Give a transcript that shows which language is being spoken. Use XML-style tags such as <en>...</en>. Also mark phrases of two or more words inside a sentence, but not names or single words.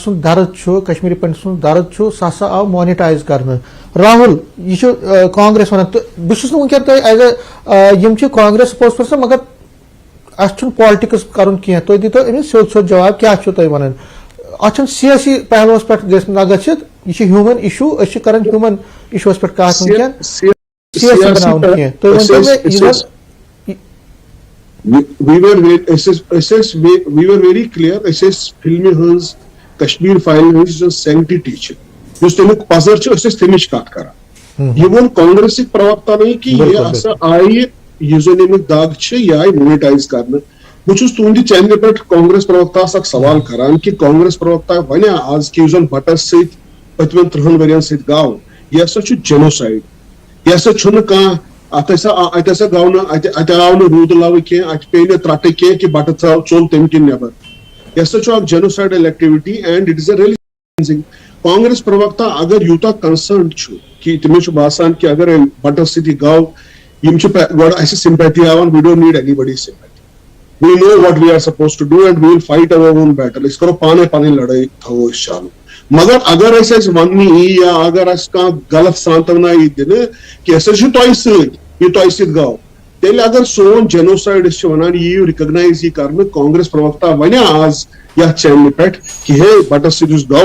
<ks>سُنٛد درد چھُ کشمیری پنڈت سُنٛد درد چھُ سُہ ہسا آو مانیٹایز کرنہٕ راہُل یہِ چھُ کانگریس ونان تہٕ بہٕ چھُس نہٕ ونکیٚن تۄہہِ</ks> <en>as a</en> <ks>یِم چھِ کانگریس</ks> <en>spokes person</en> <ks>مگر اَسہِ چھُنہٕ پالٹکس کرُن کینٛہہ تُہۍ دِتو أمِس سیوٚد جواب کیاہ چھُو تُہۍ ونان اتھ چھُنہٕ سیٲسی پہلوس پٮ۪ٹھ گژھِ نہ گٔژھِتھ یہِ چھُ</ks> <en>human issue</en> <ks>أسۍ چھِ کران ہیوٗمن اِشوٗوس پٮ۪ٹھ کتھ ونکیٚن سیٲسی بناوُن کینٛہہ تُہۍ ؤنتو مےٚ</ks> <en>we were very clear</en> <ks>فلمہِ ہٕنٛز کشمیر فایل ہٕنٛز سینکٹی چھِ یُس تمیُک پزر چھُ أسۍ ٲسۍ تمِچ کتھ کران یہ ووٚن کانگریسٕکۍ پروکتا نے کہ یہ ہسا آیہِ یُس زن امیُک دگ چھِ یہِ آیہِ مونیٹایز کرنہٕ بہٕ چھُس تُہنٛدِ چینلہِ پٮ۪ٹھ کانگریس پروکتاہس اکھ سوال کران کہ کانگریس پروکتا ونیا آز کہ یُس زن بٹس سۭتۍ پٔتمٮ۪ن 30 ؤرین سۭتۍ گوٚو یہِ ہسا چھُ جینوسایڈ یہِ ہسا چھُنہٕ کانٛہہ اتھ ہسا گوٚو نہٕ اتہِ آو نہٕ روٗدٕ لوٕ کینٛہہ اتہِ پیٚیہِ نہٕ ترٹہٕ کینٛہہ کہ بٹہٕ ژوٚل تمہِ کِنۍ نٮ۪بر یہِ ہسا چھُ اکھ</ks> <en>genocidal activity and it is a really</en> <ks>کانگریس پروکتا اگر یوٗتاہ کنسرنڈ چھُ کہ تٔمِس چھُ باسان کہ اگر بٹس سۭتۍ یہِ گوٚو یِم چھِ گۄڈٕ اَسہِ سمپیتھی ہاوان</ks> <en>we don't need anybody sympathy we know what we are supposed to do and we will fight our own battle</en> <ks>أسۍ کرو پانے پنٕنۍ لڑٲے تھاوو أسۍ چالو مگر اگر اَسہِ وننہٕ یی یا اگر اَسہِ کانٛہہ غلط سانتونا یی دِنہٕ کہِ أسۍ حظ چھِ تۄہہِ سۭتۍ یہِ تۄہہِ سۭتۍ گوٚو تیٚلہِ اگر سون جینوسایڈ أسۍ چھِ ونان یہِ یِیو رِکگنایز یی کرنہٕ کانگریس پروکتا ونیا آز یتھ چینلہِ پٮ۪ٹھ کہ ہے بٹس سۭتۍ یُس گوٚو</ks>